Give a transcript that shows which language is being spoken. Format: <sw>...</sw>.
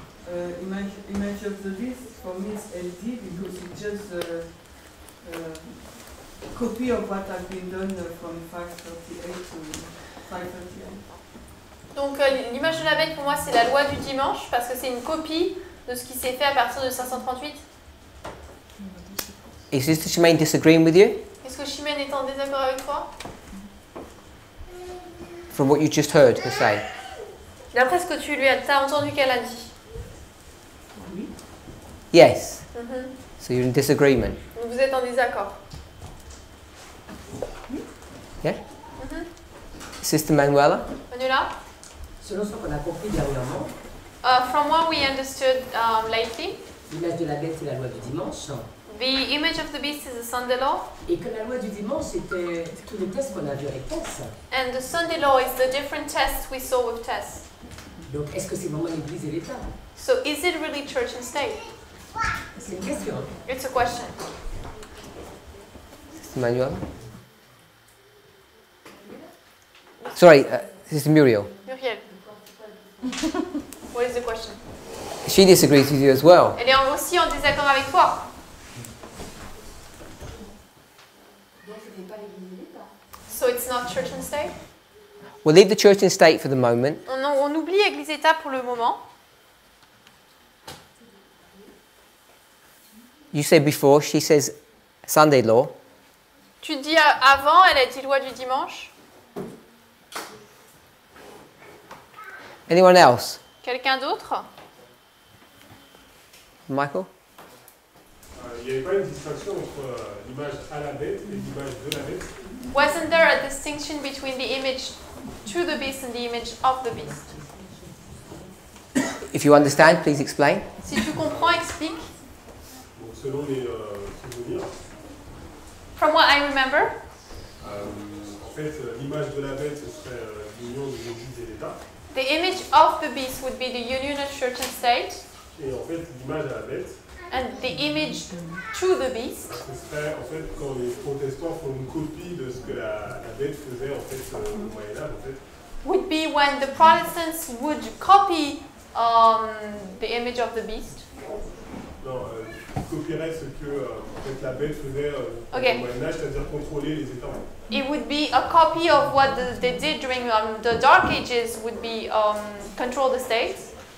<en>Image of the beast for me is LD because it's just a copy of what has been done from 538 to 538. So, image of the beast for me is LD because it's just a copy of what has been done from 538 to 538. 538.</en> <fr>Donc l'image de la bête pour moi c'est la loi du dimanche parce que c'est une copie de ce qui s'est fait à partir de 538.</fr> <en>Is Sister Shemaine disagreeing with you</en> <fr>Est-ce que Chimène est en désaccord avec toi?</fr> <en>from what you just heard her say?</en> <fr>D'après ce que tu lui as entendu qu'elle a dit.</fr> <en>Yes. Mhm. So you're in disagreement.</en> <fr>Donc vous êtes en désaccord.</fr> <en>Yeah? Mhm. Sister Manuela? Manuela?</en> <fr>Selon ce qu'on a compris dernièrement,</fr> <en>From what we understood lately,</en> <fr>l'image de la bête est la loi du dimanche,</fr> <en>the image of the beast is the Sunday law,</en> <fr>et que la loi du dimanche c'était tous les tests qu'on a vus avec Tess.</fr> <en>and the Sunday law is the different tests we saw with Tess.</en> <fr>Donc est-ce que c'est vraiment l'Église et l'État?</fr> <en>So is it really church and state?</en> <fr>C'est une question.</fr> <en>It's a question. Sister Manuela? Sorry, Sister Muriel. Muriel. What is the question? She disagrees with you as well.</en> <fr>Elle est aussi en désaccord avec toi.</fr> <en>So it's not church and state? We'll leave the church and state for the moment.</en> <fr>On oublie Église-État pour le moment.</fr> <en>You said before, she says Sunday law.</en> <fr>Tu dis avant, elle a dit loi du dimanche.</fr> <en>Anyone else?</en> <fr>Quelqu'un d'autre?</fr> <en>Michael?</en> <fr>Il n'y avait pas une distinction entre l'image à la bête et l'image de la bête.</fr> <en>Wasn't there a distinction between the image to the beast and the image of the beast? If you understand, please explain.</en> <fr>Si tu comprends, explique. Donc, selon les souvenirs,</fr> <en>From what I remember,</en> <fr>en fait, l'image de la bête, ce serait l'union de l'Église et l'État.</fr> <en>the image of the beast would be the union of church and state,</en> <fr>Et en fait, l'image à la bête,</fr> <en>and the image to the beast</en> <fr>ce serait en fait quand les protestants font une copie de ce que la bête faisait en fait au Moyen-Âge en fait.</fr> <en>would be when the Protestants would copy the image of the beast.</en> <fr>Non, copierait ce que en fait, la bête faisait</fr> <en>Ok.</en> <fr>au Moyen-Âge, c'est-à-dire contrôler les États.</fr> <en>It would be a copy of what they did during the Dark Ages, would be control the states.</en>